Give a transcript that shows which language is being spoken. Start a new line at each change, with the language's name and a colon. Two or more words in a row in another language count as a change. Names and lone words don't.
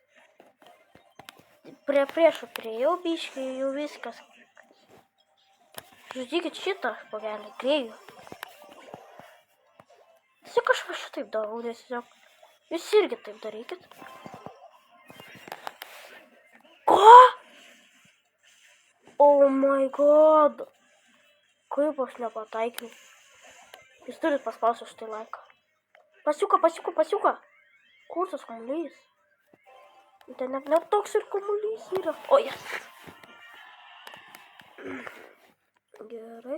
Lithuanian: Prie priešų priejau biškį, jau viskas. Žudykit šitą žmogelį, grėjų. Tiesiog aš šitaip darau, tiesiog. Jūs irgi taip darykit. Ko?
English: Oh my god.
Lithuanian: Kaip aš nepataikiau. Jūs turit paspausti štai laiką. Pasiuka. Kur tas kamuolys? Tai net toks ir kamuolys yra. O, jas. Gerai.